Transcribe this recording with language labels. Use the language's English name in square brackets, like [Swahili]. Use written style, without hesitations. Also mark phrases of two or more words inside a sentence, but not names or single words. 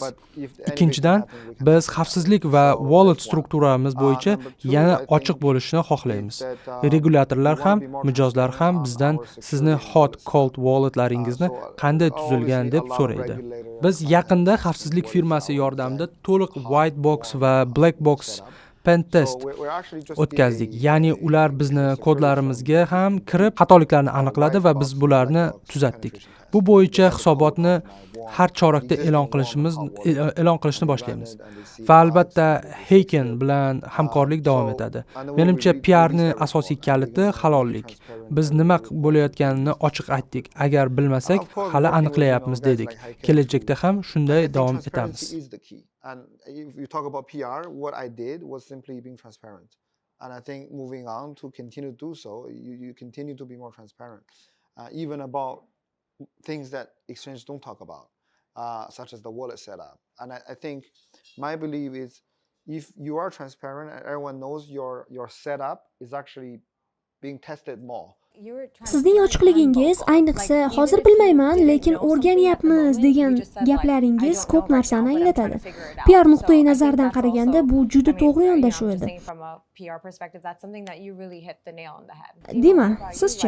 [Uzbek] Ikkinchidan, biz xavfsizlik va wallet strukturamiz bo'yicha yana ochiq bo'lishni xohlaymiz. Regulyatorlar ham, mijozlar ham bizdan sizni [English] hot cold walletlaringizni [Uzbek] qanday tuzilgan deb so'raydi. Biz yaqinda xavfsizlik firmasi yordamida to'liq [English] white box [Uzbek] va [English] black box pen test [Uzbek] o'tkazdik. Ya'ni ular bizni kodlarimizga ham kirib xatoliklarni aniqladi va biz bularni tuzatdik. Bu bo'yicha hisobotni har chorakda e'lon qilishni boshlaymiz. Va albatta Heiken bilan hamkorlik davom etadi. Menimcha PRni asosiy kaliti halollik. Biz nima bo'layotganini ochiq aytdik. Agar bilmasak, hali aniqlayapmiz dedik. Kelajakda ham shunday davom etamiz. [English] And if you talk about PR, what I did was simply being transparent. And I think moving on to continue to do so, you continue to be more transparent. Even about things that exchanges don't talk about, such as the wallet setup. And I think my belief is if you are transparent and everyone knows your setup is actually being tested more. [Uzbek] Sizning ochiqligingiz, ayniqsa hozir bilmayman, lekin o'rganyapmiz degan gaplaringiz ko'p narsani anglatadi. PR nuqtai nazardan qaraganda bu juda to'g'ri yondashuv edi. Dima, sizchi?